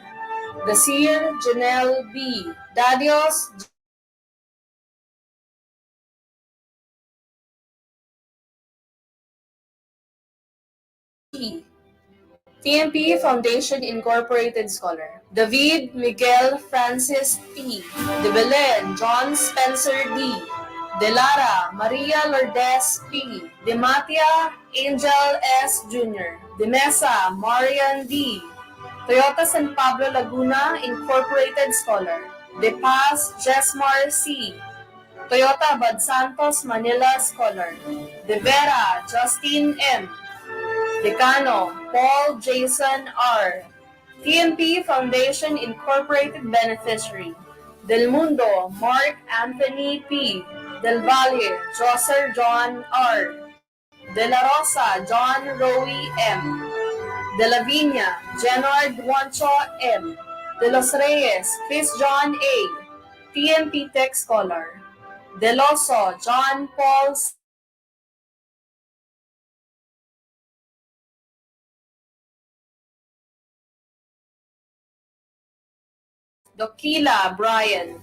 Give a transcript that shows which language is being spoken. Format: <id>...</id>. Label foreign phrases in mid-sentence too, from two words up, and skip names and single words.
<en>Dasir Janelle B. Dadios T. TMP Foundation Incorporated Scholar. David Miguel Francis T. De Belen John Spencer D. De Lara Maria Lourdes P. De Matia Angel S. Jr. De Mesa Marian D. Toyota San Pablo Laguna Incorporated Scholar. De Paz Jesmar C. Toyota Bad Santos Manila Scholar. De Vera Justin M. Decano Paul Jason R. TMP Foundation Incorporated Beneficiary. Del Mundo Mark Anthony P. Del Valle Joser John R. De La Rosa John Rowie M. De La Viña Jenard Juancho M. De Los Reyes Chris John A. TMP Tech Scholar. Del Oso John Paul Dokila Brian.</en>